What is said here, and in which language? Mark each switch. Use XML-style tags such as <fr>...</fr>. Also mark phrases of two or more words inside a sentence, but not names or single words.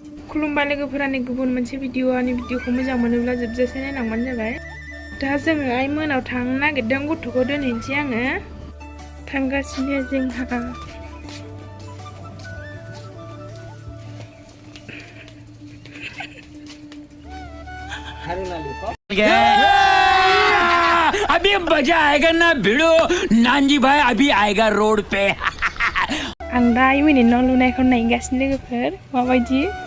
<brx>खुलुमबाय लोगोफोरानि गुबुन मोनसे भिडिअ'नि भिडिअ'खौ मोजां मोनोब्ला जोबजासे नायलांबानो जाबाय। दा जोङो आइमोनाव थांनो नागिरदों, गथ'खौ दोनहैनोसै आङो। थांगासिनो जोंहा।</brx> <hi>अभी मजा आएगा ना भिड़ो नानजी भाई अभी आएगा रोड पे।</hi> <brx>आं दा आइमोननि न' लुनायखौ नायगासिनो लोगोफोर माबायदि।</brx>